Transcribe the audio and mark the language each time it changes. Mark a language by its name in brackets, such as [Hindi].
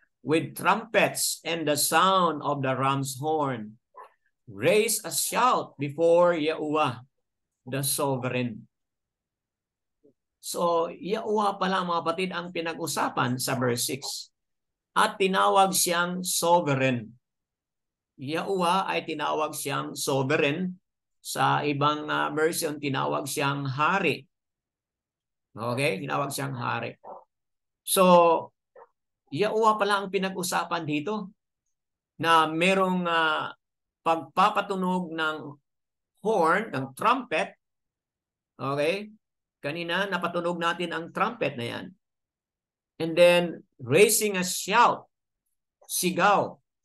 [English] With trumpets and the sound of the ram's horn, raise a shout before Yahuwah, the sovereign. [Filipino] So, Yahuwah pala, mga kapatid, ang pinag-usapan sa verse 6. At tinawag siyang sovereign. Yahuwah ay tinawag siyang sovereign. Sa ibang version, tinawag siyang hari. Okay? Tinawag siyang hari. So, Yahuwah pala ang pinag-usapan dito na merong pagpapatunog ng horn, ng trumpet. Okay? Kanina, napatunog natin ang trumpet na yan. [English] And then, raising a shout, sigaw.